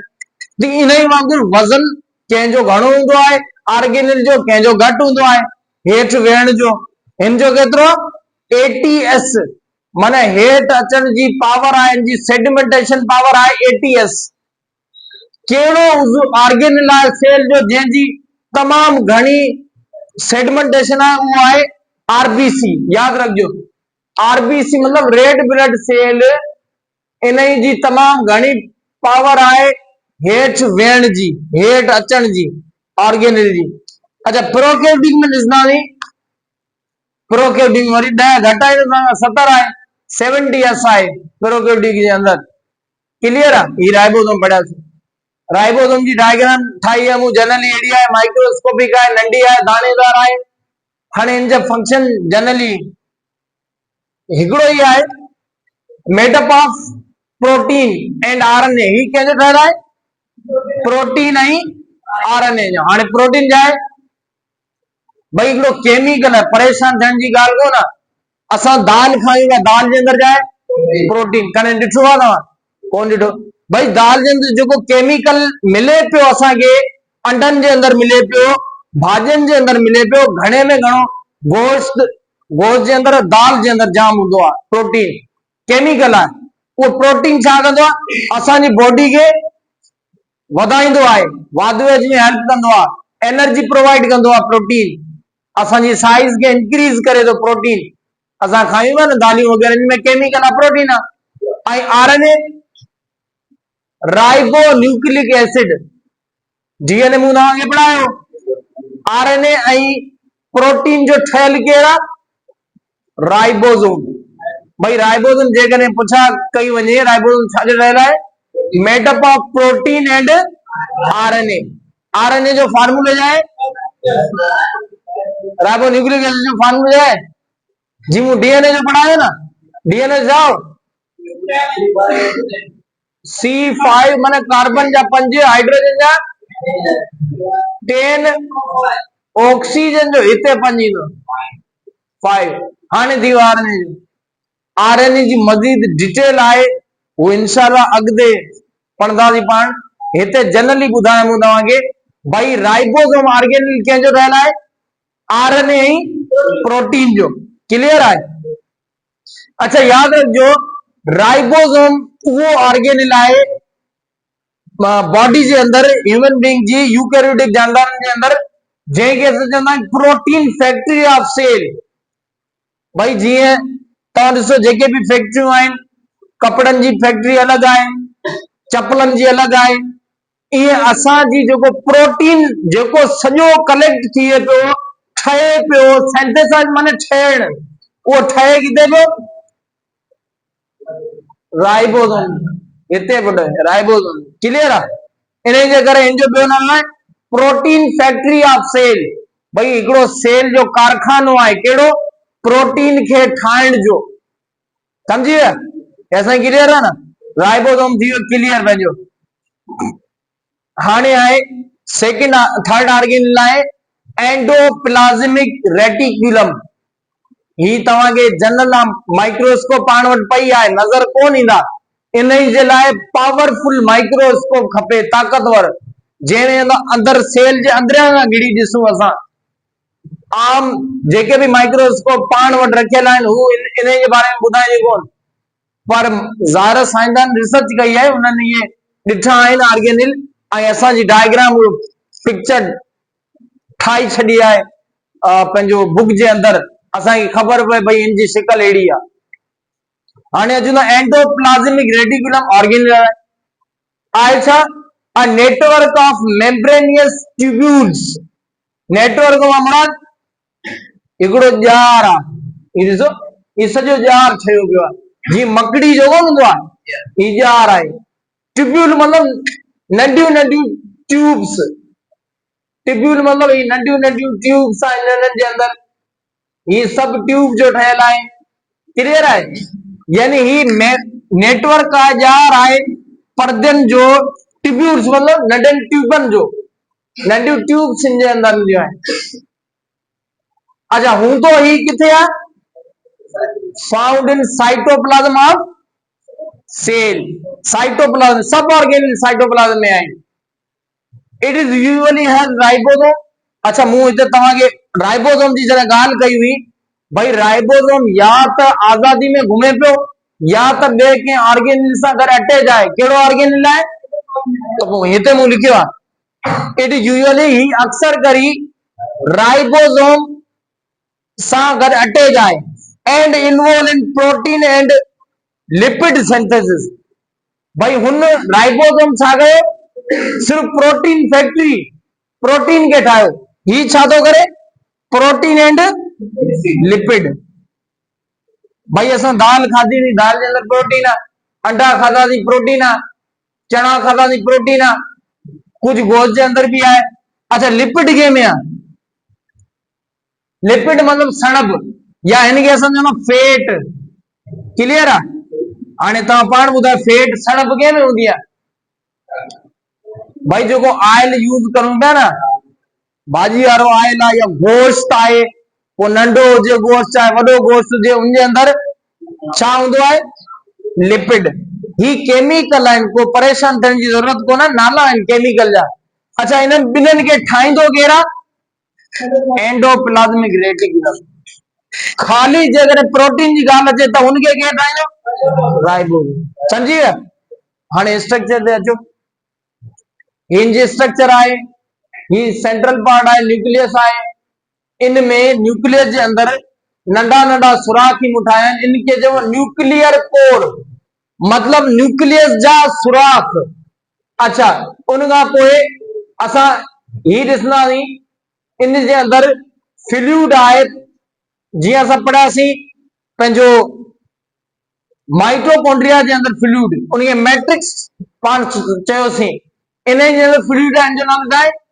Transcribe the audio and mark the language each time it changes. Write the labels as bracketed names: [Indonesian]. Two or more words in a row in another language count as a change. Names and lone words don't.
[Sindhi] त इन ई वांगुरु वज़न कंहिंजो घणो हूंदो आहे ऑर्गेनिल जो, कंहिंजो घटि हूंदो आहे हेठ वेहण जो। हिन जो केतिरो? ATS माने हेठ अचण जी पावर आहे, इनजी [English] sedimentation power [Sindhi] आहे ATS। कहिड़ो ऑर्गेनिल आहे सेल जो जंहिंजी तमाम घणी सेडिमेंटेशन आहे? उहो आहे RBC। याद रखिजो, RBC मतलब [English] red blood cell. [Sindhi] इन जी तमाम घणी पावर आहे हेठ वेहण जी, हेठ अचण जी, ऑर्गेनिल जी। अच्छा, प्रोकैरियोटिक में ॾिसंदासीं, प्रोकैरियोटिक वरी 10 घटाए त 70 आहे, 70S आहे प्रोकैरियोटिक जे अंदर। क्लियर आहे? ही राइबोसोम पढ़ियासीं। राइबोसोम जी डायग्राम ठाही आहे मूं, जनरली एड़ी आहे, माइक्रोस्कोपिक आहे, नंढी आहे, दाणेदार आहे। हाणे इन जा फंक्शन जनरली हिकिड़ो ही आहे, [English] made up of protein and RNA. [Sindhi] ही कंहिंजो ठहियल आहे? प्रोटीन ऐं आरएनए जो हाणे प्रोटीन जाए भाई हिकिड़ो केमिकल है परेशान थियण जी ॻाल्हि कोन आहे असां दाल खायूं था दाल जे अंदरि जाए प्रोटीन कॾहिं ॾिठो आहे तव्हां कोन ॾिठो भाई दाल जे अंदरि जेको केमिकल मिले पियो असांखे अंडनि जे अंदरि मिले पियो भाॼियुनि जे अंदरि मिले पियो घणे में घणो गोश्त जे अंदरि दाल जे अंदरि जाम हूंदो आहे [English] protein chemical [Sindhi] आहे उहो प्रोटीन छा कंदो आहे असांजी बॉडी खे वधाईंदो आहे वाधवेज में हेल्प कंदो आहे [English] energy provide [Sindhi] कंदो आहे प्रोटीन असांजी साइज खे इंक्रीज करे थो प्रोटीन असां खायूं था न दालियूं वग़ैरह में केमिकल आहे प्रोटीन आहे ऐं आरएनए [English] ribo nucleic acid DNA [Sindhi] मूं तव्हांखे पढ़ायो आरएनए ऐं प्रोटीन जो ठहियल केरु आहे राइबोसोम भाई राइबोसोम जेकॾहिं पुछा कई वञे राइबोसोम छाजो ठहियल आहे [English] made up of protein and RNA RNA [Sindhi] जो फार्मूलो छा आहे [English] ribo nucleic acid [Sindhi] जो फार्मूलो छा आहे जी मूं डीएनए जो पढ़ायो ना डीएनए जाओ C5 माने कार्बन जा 5 हाइड्रोजन जा 10 ऑक्सीजन जो हिते 5 ईंदो 5 हाणे थी वियो आरएनए जी मज़ीद डिटेल आहे वो इंशाल्लाह अॻिते पढ़ंदासीं पाण हिते जनरली ॿुधायां मूं तव्हांखे भाई [English] ribosome organelle [Sindhi] कंहिंजो ठहियल आहे आरएनए ऐं प्रोटीन जो क्लियर आहे अच्छा याद रखिजो राइबोसोम वो ऑर्गेनेल आहे बॉडी जे अंदरि [English] human being [Sindhi] जी यूकैरियोटिक जानवरनि जे अंदरि जंहिंखे असां चवंदा आहियूं [English] protein factory of cell [Sindhi] भाई जीअं तव्हां ॾिसो जेके बि फैक्ट्रियूं आहिनि कपड़नि जी फैक्ट्री अलॻि आहे चपलनि जी अलॻि आहे ईअं असांजी जेको प्रोटीन जेको सॼो कलेक्ट थिए पियो ठहे पियो सेंथेसाइज माने ठहण उहो ठहे किथे पियो राइबोसोम हिते पुट राइबोसोम क्लियर आहे इन जे करे इन जो ॿियो नालो आहे [English] protein factory of cell [Sindhi] भाई हिकिड़ो सेल जो कारखानो आहे कहिड़ो प्रोटीन खे ठाहिण जो समझी विया ऐसा क्लियर आहे न राइबोसोम थी वियो क्लियर पंहिंजो हाणे आहे [English] second third organelle [Sindhi] आहे [English] endoplasmic reticulum [Sindhi] ही तव्हांखे [English] general microscope [Sindhi] पाण वटि पई आहे नज़र कोन ईंदा इन जे लाइ [English] powerful microscope [Sindhi] खपे ताक़तवर जंहिं अंदरि सेल जे अंदरियां खां गिड़ी ॾिसूं असां आम जेके बि माइक्रोस्कोप पाण वटि रखियल आहिनि हू इन जे बारे में ॿुधाइनि कोन पर ज़ाहिर साइंसदान रिसर्च कई आहे उन्हनि इहे ॾिठा आहिनि ऑर्गेनिल ऐं असांजी [English] diagram picture [Sindhi] ठाही छॾी आहे पंहिंजो बुक जे अंदरि असांखे ख़बर पए भई इन जी शिकल अहिड़ी आहे हाणे अचूं था [English] endoplasmic reticulum organelle [Sindhi] आहे छा [English] a network of membranous tubules network [Sindhi] मां मुराद हिकिड़ो जार आहे ही ॾिसो ही सॼो जार ठहियो पियो आहे जीअं मकड़ी जो कोन हूंदो आहे ही जार आहे ट्यूब्यूल मतिलबु नंढियूं नंढियूं [English] tubes tubule [Sindhi] मतिलबु ही नंढियूं नंढियूं ट्यूब्स आहिनि हिननि जे अंदरि ही सभु ट्यूब जो ठहियल आहे क्लियर आहे यानी ही नेटवर्क आहे जार आहे परदनि जो ट्यूब्यूल्स मतिलबु नंढनि ट्यूबनि जो नंढियूं ट्यूब्स जे अंदरि हूंदियूं आहिनि अच्छा हूंदो ही किथे आहे [English] found in cytoplasm of cell cytoplasm [Sindhi] सब [English] organelle cytoplasm [Sindhi] में आहिनि [English] it is usually has ribosome [Sindhi] अच्छा मूं हिते तव्हांखे राइबोसोम जी जॾहिं ॻाल्हि कई हुई भाई राइबोसोम या त आज़ादी में घुमे पियो या त ॿिए कंहिं ऑर्गेनेल सां गॾु अटैच आहे कहिड़ो ऑर्गेनेल आहे त पोइ हिते मूं लिखियो आहे [English] it is usually [Sindhi] ही अक्सर करी राइबोसोम सां गॾु अटैच आहे [English] and involve in protein and lipid synthesis [Sindhi] भाई हुन राइबोसोम छा कयो सिर्फ [English] protein factory protein [Sindhi] के ठाहियो ही छा थो करे [English] protein and lipid [Sindhi] भाई असां दाल खाधी दाल जे अंदरि प्रोटीन आहे अंडा खाधासीं प्रोटीन आहे चना खाधासीं प्रोटीन आहे कुछ गोश्त जे अंदरि बि आहे अच्छा लिपिड कंहिं में आहे लिपिड मतलब सणब या इनके असां चवंदा फेट क्लियर आहे हाणे तव्हां पाण ॿुधायो फेट सणब कंहिं में हूंदी आहे भाई जो को आयल यूज करूं पिया न, भाजी वारो आयल आहे या गोश्त आहे, वो नंढो हुजे गोश्त चाहे वॾो गोश्त हुजे, उनजे अंदर छा हूंदो आहे? लिपिड। ही केमिकल आहिनि, को परेशान थियण जी ज़रूरत कोन्हे, नाला आहिनि केमिकल जा। अच्छा, इन्हनि ॿिन्हिनि खे ठाहींदो केरु आहे? एंडोप्लाज़्मिक रेटिकुलम। खाली जेकर प्रोटीन जी ॻाल्हि अचे त उनखे केरु ठाहींदो? राइबोसोम। समझी विया? हाणे स्ट्रक्चर ते अचो। हिन स्ट्रक्चर आहे, ही सेंट्रल पार्ट आहे, न्यूक्लियस आहे। इनमें न्यूक्लियस जे अंदर नंढा नंढा सुराख ही ठाहिया आहिनि, इनके चइबो [English] nuclear core, [Sindhi] मतलब न्यूक्लियस जा सुराख। अच्छा, उनखां पोइ असां ही ॾिसंदासीं, इन जे अंदर फ्लूइड आहे, जीअं असां पढ़ियासीं पंहिंजो माइटोकॉन्ड्रिया जे अंदर फ्लूइड, उनखे मैट्रिक्स पाण चयोसीं। इन जे अंदर फ्लूइड आहे, जो नालो छा आहे?